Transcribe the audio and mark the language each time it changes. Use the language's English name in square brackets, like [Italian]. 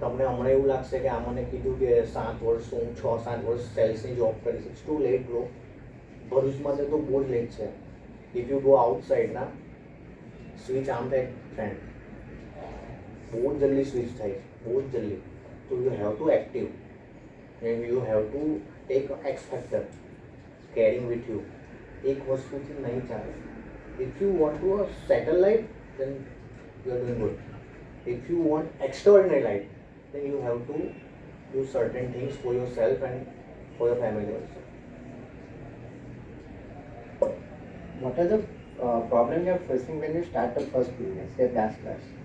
[Gujarati] તમને હમણાં એવું લાગશે કે આ મને કીધું કે 7 વર્ષ હું 6-7 વર્ષ સેલ્સની જોબ કરીશ, [English] It's too late bro. [Gujarati] ભરૂચમાં તો બહુ જ લેટ છે। [English] if you go outside ના, [Gujarati] સ્વિચ આમ થાય ફ્રેન્ડ, બહુ જ જલ્દી સ્વિચ થાય છે, બહુ જ જલ્દી। તો [English] you have to active and you have to take X factor carrying with you [Gujarati] એક વસ્તુથી નહીં ચાલે. If you want to settle life [English] then you are doing good. If you want extraordinary life, then you have to do certain things for yourself and for your family also. What are the problem you are facing when you start the first business, say dance class?